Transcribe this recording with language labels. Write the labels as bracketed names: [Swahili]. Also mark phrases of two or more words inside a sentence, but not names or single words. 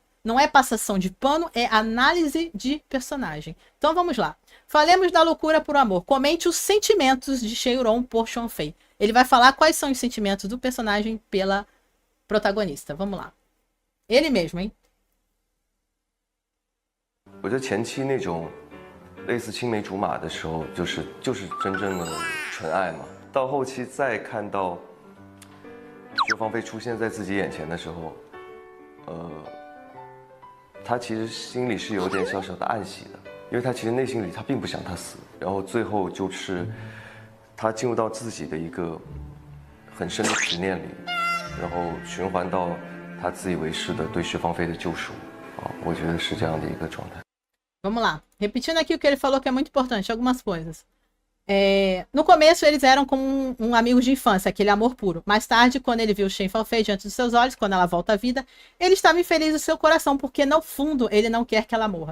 [Portuguese] Não é passação de pano, é análise de personagem. Então vamos lá. Falemos da loucura por amor. Comente os sentimentos de Cheiron por Sean Fei. Ele vai falar quais são os sentimentos do personagem pela protagonista. Vamos lá. Ele mesmo, hein? [Chinese] 我觉得前期那种类似青梅竹马的时候，就是真正的纯爱嘛。到后期再看到薛芳菲出现在自己眼前的时候，他其实心里是有点小小的暗喜的，因为他其实内心里他并不想他死，然后最后就是他进入到自己的一个很深的执念里，然后循环到他自以为是的对薛芳菲的救赎啊，我觉得是这样的一个状态。 [Portuguese] Vamos lá. Repetindo aqui o que ele falou que é muito importante, algumas coisas. No começo, eles eram como um amigo de infância, aquele amor puro. Mais tarde, quando ele viu Shen Falfei diante dos seus olhos, quando ela volta à vida, ele estava infeliz no seu coração, porque no fundo ele não quer que ela morra.